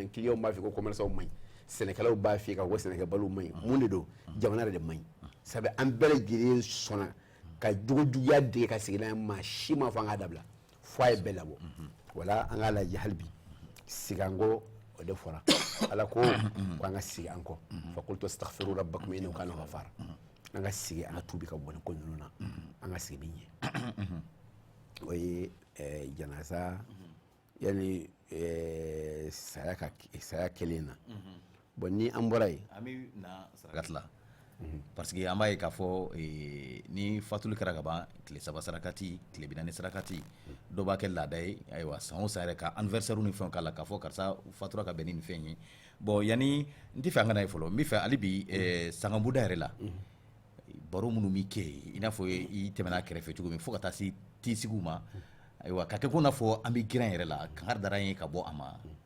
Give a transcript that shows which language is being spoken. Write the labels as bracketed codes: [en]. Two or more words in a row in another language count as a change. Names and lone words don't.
[bm] ɲi clients b'a f'i ye ko commerçants ma ɲi sɛnɛkɛlaw b'a f'i ye k'a fɔ ko sɛnɛkɛbaliw ma ɲi mun de don jamana yɛrɛ de ma ɲi sabu an bɛɛ lajɛlen sɔnna ka jugujuguya dege ka segin n'a ye maa si ma fɔ an k'a dabila fo a ye bɛɛ labɔ wala an k'a lajɛ hali bi sigan kɔ o de fɔra ala ko an ka sigi an kɔ [ar] فقلت استغفروا ربكم إنه كان غفارا [bm] an ka sigi an ka tubi ka bɔ ni ko ninnu na an ka sigi min ɲɛ o ye janaza yani saya kelen na bon ni an bɔra yen an bɛ na sarakati la [fr] parce que [bm] an b'a ye k'a fɔ ni fatuli kɛra ka ban tile 3 sarakati tile 4 sarakati dɔ b'a kɛ laada ye ayiwa san o san yɛrɛ ka anniversaire ni fɛnw k'a la k'a fɔ karisa fatura ka bɛn ni nin fɛn ye bon yani n tɛ fɛ an ka na ye fɔlɔ n bɛ fɛ hali bi sangabuda yɛrɛ la baro minnu bɛ kɛ yen i n'a fɔ i tɛmɛna kɛrɛfɛ cogo min fo ka taa se tisigiw ma ayiwa ka kɛ ko n'a fɔ an bɛ girin yɛrɛ la kankari dara ye ka bɔ a ma